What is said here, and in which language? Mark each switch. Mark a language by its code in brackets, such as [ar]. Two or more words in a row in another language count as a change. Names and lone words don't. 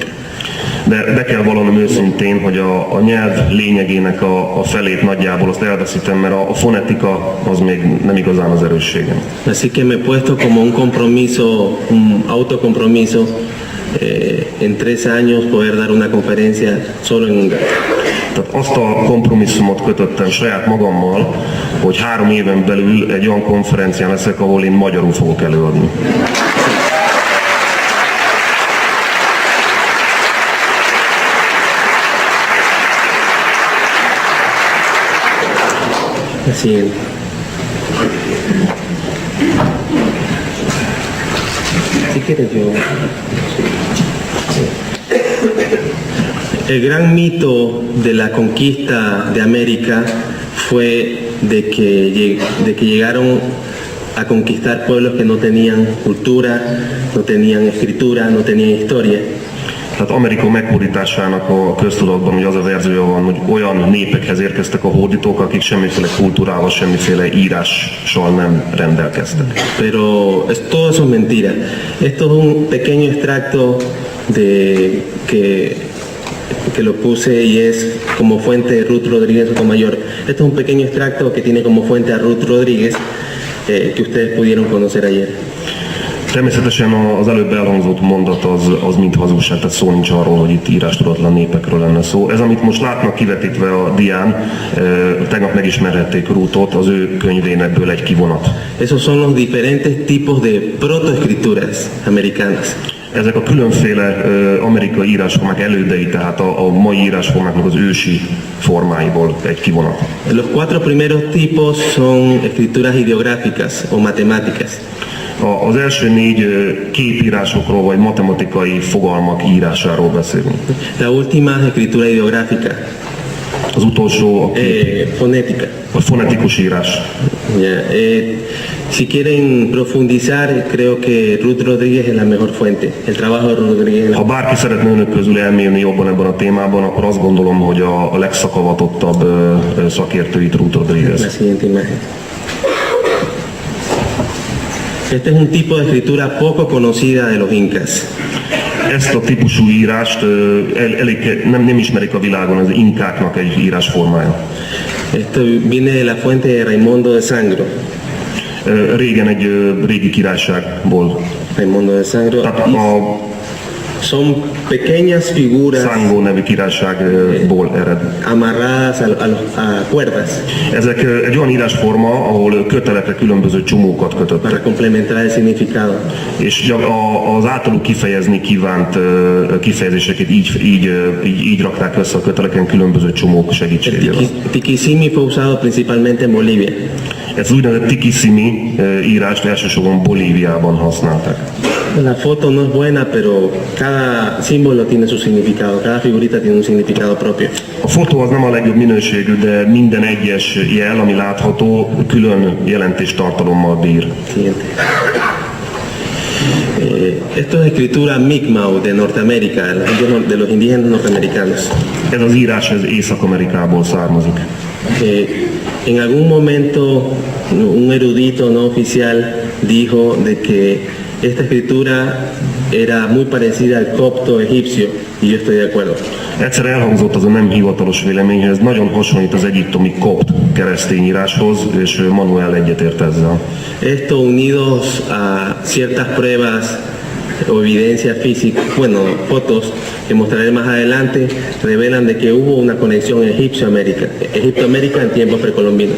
[hu] De be kell vallanom őszintén, hogy a nyelv lényegének a felét nagyjából azt elveszítem, mert a fonetika az még nem igazán az erősségem. [es] Así que me he puesto como un compromiso, un autocompromiso, en 3 años poder dar una conferencia solo en húngaro. [hu] Tehát azt a kompromisszumot kötöttem saját magammal, hogy 3 éven belül egy olyan konferencián leszek, ahol én magyarul fogok előadni. [es] Así. Si quieres yo. El gran mito de la conquista de América fue de que llegaron a conquistar pueblos que no tenían cultura, no tenían escritura, no tenían historia. [hu] Tehát Amerika meghódításának a köztudatban hogy az a verziója van, hogy olyan népekhez érkeztek a hódítók, akik semmiféle kultúrával, semmiféle írással nem rendelkeztek. [es] Pero todo eso es mentira. Esto es un pequeño extracto de que lo puse y es como fuente Ruth Rodríguez Sotomayor. Esto es un pequeño extracto que tiene como fuente a Ruth Rodríguez, que ustedes pudieron conocer ayer. [hu] Természetesen az előbb elhangzott mondat az mind hazugság, tehát szó nincs arról, hogy itt írástudatlan népekről lenne szó. Ez, amit most látnak kivetítve a dián, tegnap megismerhették Ruthot, az ő könyvénekből egy kivonat. [es] Esos son los diferentes tipos de protoescrituras americanas. [hu] Ezek a különféle amerikai írásformák elődei, tehát a mai írásformáknak az ősi formáiból egy kivonat. [es] Los 4 primeros tipos son escrituras ideográficas o matemáticas. [hu] Az első 4 képírásokról vagy matematikai fogalmak írásáról beszélünk. [es] La última es escritura ideográfica. [hu] Az utolsó [es] fonética. [hu] A fonetikus írás. [es] Si quieren profundizar, creo que Ruth Rodríguez es la mejor fuente. El trabajo de Ruth Rodríguez. [hu] Ha bárki szeretne önök közül elmélni jobban ebben a témában, akkor azt gondolom, hogy a legszakavatottabb szakértőit Ruth Rodríguez. [es] La siguiente imagen. Este es un tipo de escritura poco conocida de los incas. [hu] Ezt a típusú írást nem ismerik a világon, az inkáknak egy írásformája. [es] Esto viene de la fuente de Raimundo de Sangro. [hu] Régen egy régi királyságból. [es] Raimundo de Sangro. Son pequeñas figuras [hu] Sangó nevű királyságból ered. [es] Amarradas a cuerdas. [hu] Ezek egy olyan írásforma, ahol kötelekre különböző csomókat kötöttek. [es] Para complementar el significado. [hu] És az általuk kifejezni kívánt kifejezéseket így rakták össze a köteleken különböző csomók segítségével. [es] Tiquisimi fue usado principalmente en Bolivia. [hu] Ezt az úgynevezett tikisimi írást elsősorban Bolíviában használták. [es] La foto no es buena, pero cada símbolo tiene su significado, cada figurita tiene un significado propio. [hu] A fotó az nem a legjobb minőségű, de minden egyes jel, ami látható, külön jelentéstartalommal bír. [es] Siguiente. Esto es escritura Mi'kmaq de Norteamérica, de los indígenas norteamericanos. [hu] Ez az írás ez Észak-Amerikából származik. [es] En algún momento un erudito no oficial dijo de que esta escritura era muy parecida al copto egipcio y yo estoy de acuerdo. [hu] Egyszer elhangzott az a nem hivatalos vélemény, hogy ez nagyon hasonlít az egyiptomi kopt keresztény íráshoz, és Manuel egyetért ezzel. [es] Esto unidos a ciertas pruebas o evidencia física, bueno, fotos que mostraré más adelante, revelan de que hubo una conexión Egipto-América en tiempos precolombinos.